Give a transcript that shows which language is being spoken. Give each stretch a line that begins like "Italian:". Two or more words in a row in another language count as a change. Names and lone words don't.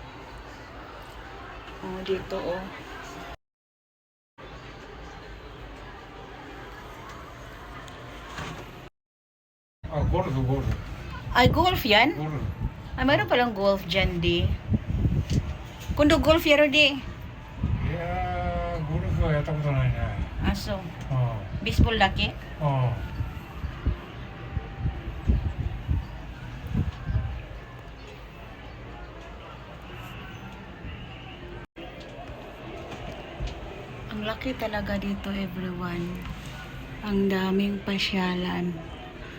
Filipino: Oh, dito, oh. Golf. Ay, golf yan? Golf. Ay, mayroon palang golf dyan, di. Kundo golf yaro, di.
Japanese: いやー、ゴルフはやったことないね。 Aso. う
Filipino: Baseball laki?
Japanese: ん。うん。
Filipino: Ang laki talaga dito, everyone. Ang daming pasyalan. Oh.